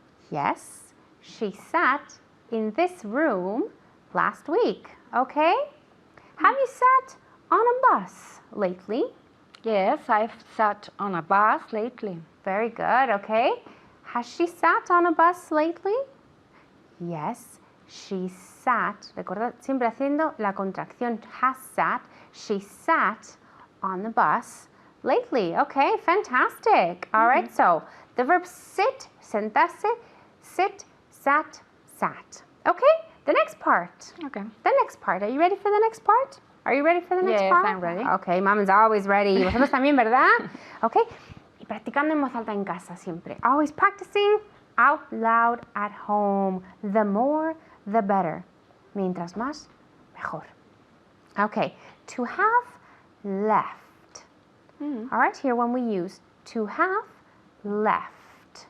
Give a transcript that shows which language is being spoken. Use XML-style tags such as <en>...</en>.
<en>Yes, she sat in this room last week. Okay? Have you sat on a bus lately? Yes, I've sat on a bus lately. Very good. Okay. Has she sat on a bus lately? Yes, she sat.</en> <es>Recuerda siempre haciendo la contracción has sat.</es> <en>She sat on the bus lately. Okay, fantastic. All right, so the verb sit, sentarse, sit, sat, sat. Okay, the next part. Okay. The next part. Are you ready for the next part? Are you ready for the next Yes, part? I'm ready. Okay, Mom is always ready.</en> <es>Vosotros también, ¿verdad? Okay. Y practicando en voz alta en casa siempre.</es> <en>Always practicing out loud at home. The more, the better.</en> <es>Mientras más, mejor.</es> <en>Okay. To have left. All right, here when we use to have left.</en>